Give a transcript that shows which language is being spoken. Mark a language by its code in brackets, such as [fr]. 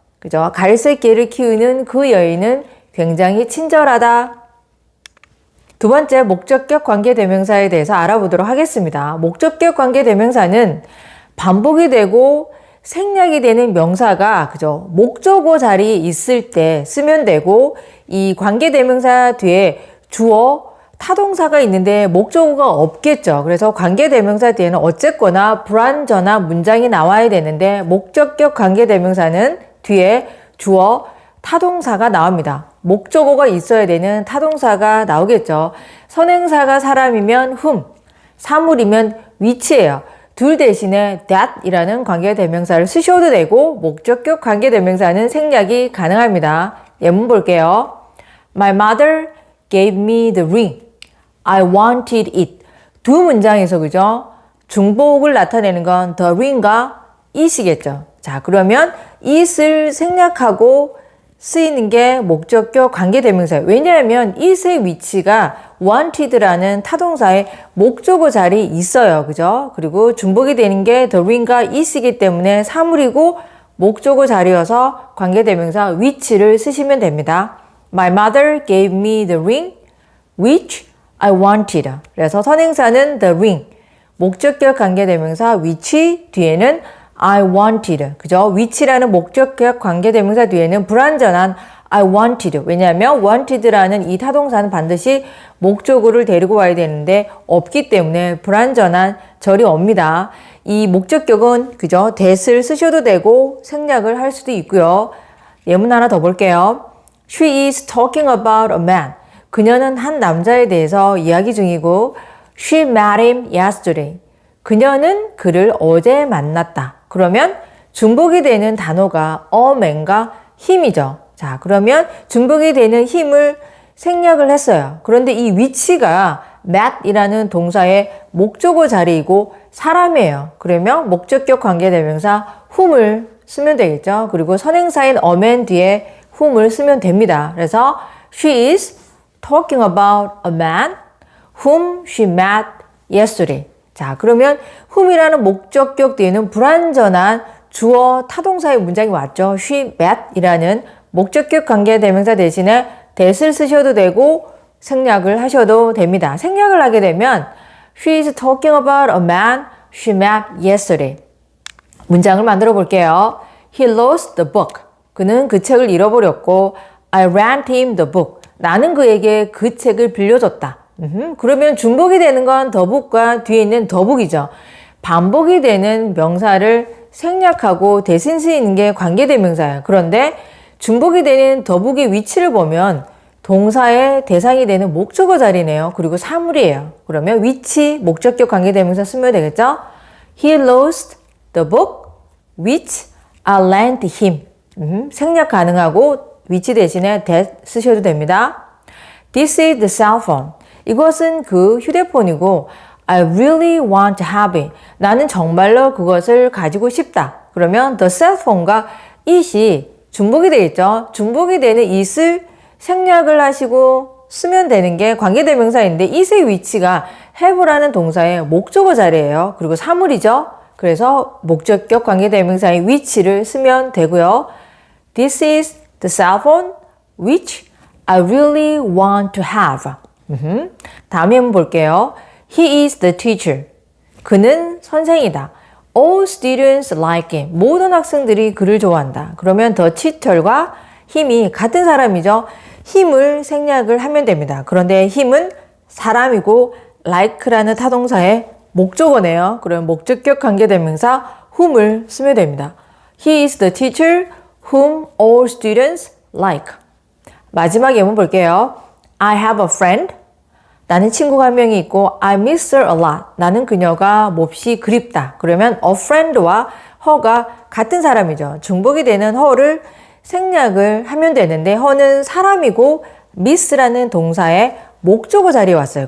[ko] 그죠? 갈색 개를 키우는 그 여인은 굉장히 친절하다. 두 번째, 목적격 관계대명사에 대해서 알아보도록 하겠습니다. 목적격 관계대명사는 반복이 되고 생략이 되는 명사가 그죠? 목적어 자리에 있을 때 쓰면 되고 이 관계대명사 뒤에 주어, 타동사가 있는데 목적어가 없겠죠. 그래서 관계대명사 뒤에는 어쨌거나 불완전한 문장이 나와야 되는데 목적격 관계대명사는 뒤에 주어, 타동사가 나옵니다. 목적어가 있어야 되는 타동사가 나오겠죠. 선행사가 사람이면 whom, 사물이면 which예요. 둘 대신에 that이라는 관계대명사를 쓰셔도 되고 목적격 관계대명사는 생략이 가능합니다. 예문 볼게요. [en] My mother gave me the ring. I wanted it. [ko] 두 문장에서 그죠? 중복을 나타내는 건 the ring과 it이겠죠. 자, 그러면 it을 생략하고 쓰이는 게 목적격 관계대명사예요. 왜냐하면 it의 위치가 wanted라는 타동사의 목적어 자리에 있어요. 그죠? 그리고 중복이 되는 게 the ring과 it이기 때문에 사물이고 목적어 자리여서 관계대명사 which를 쓰시면 됩니다. My mother gave me the ring which I wanted. 그래서 선행사는 the ring, 목적격 관계대명사 which 뒤에는 I wanted. 그죠? which라는 목적격 관계대명사 뒤에는 불완전한 I wanted. 왜냐하면 wanted라는 이 타동사는 반드시 목적어를 데리고 와야 되는데 없기 때문에 불완전한 절이 옵니다. 이 목적격은 그죠? that을 쓰셔도 되고 생략을 할 수도 있고요. 예문 하나 더 볼게요. [en] She is talking about a man. [ko] 그녀는 한 남자에 대해서 이야기 중이고 [en] She met him yesterday. [ko] 그녀는 그를 어제 만났다. 그러면 중복이 되는 단어가 a man과 him이죠. 자, 그러면 중복이 되는 him을 생략을 했어요. 그런데 이 위치가 met이라는 동사의 목적어 자리이고 사람이에요. 그러면 목적격 관계대명사 whom을 쓰면 되겠죠. 그리고 선행사인 a man 뒤에 whom을 쓰면 됩니다. [en] 그래서 she is talking about a man whom she met yesterday. [ko] 자, 그러면 whom이라는 목적격 뒤에는 불완전한 주어 타동사의 문장이 왔죠. she met이라는 목적격 관계대명사 대신에 that을 쓰셔도 되고 생략을 하셔도 됩니다. 생략을 하게 되면 [en] she is talking about a man she met yesterday. [ko] 문장을 만들어 볼게요. [en] He lost the book. [ko] 그는 그 책을 잃어버렸고 [en] I lent him the book. [ko] 나는 그에게 그 책을 빌려줬다. 그러면 중복이 되는 건 the book과 뒤에 있는 the book이죠. 반복이 되는 명사를 생략하고 대신 쓰이는 게 관계대명사예요. 그런데 중복이 되는 the book의 위치를 보면 동사의 대상이 되는 목적어 자리네요. 그리고 사물이에요. 그러면 which 목적격 관계대명사 쓰면 되겠죠? [en] He lost the book which I lent him. [ko] 생략 가능하고 which 대신에 that 쓰셔도 됩니다. [en] This is the cell phone. [ko] 이것은 그 휴대폰이고 [en] I really want to have it. [ko] 나는 정말로 그것을 가지고 싶다. 그러면 the cell phone과 it이 중복이 되겠죠. 중복이 되는 it을 생략을 하시고 쓰면 되는 게 관계대명사인데 it의 위치가 have라는 동사의 목적어 자리예요. 그리고 사물이죠. 그래서 목적격 관계대명사의 위치를 쓰면 되고요. [en] This is the cell phone which I really want to have. [ko] 다음에 한번 볼게요. [en] He is the teacher. [ko] 그는 선생이다. [en] All students like him. [ko] 모든 학생들이 그를 좋아한다. 그러면 the teacher과 him이 같은 사람이죠. him을 생략을 하면 됩니다. 그런데 him은 사람이고 like라는 타동사의 목적어네요. 그럼 목적격 관계대명사 whom을 쓰면 됩니다. [en] He is the teacher whom all students like. [ko] 마지막 예문 볼게요. [en] I have a friend. [ko] 나는 친구가 한 명이 있고 [en] I miss her a lot. [ko] 나는 그녀가 몹시 그립다. 그러면 a friend와 her가 같은 사람이죠. 중복이 되는 her를 생략을 하면 되는데 her는 사람이고 miss라는 동사의 목적어 자리에 왔어요.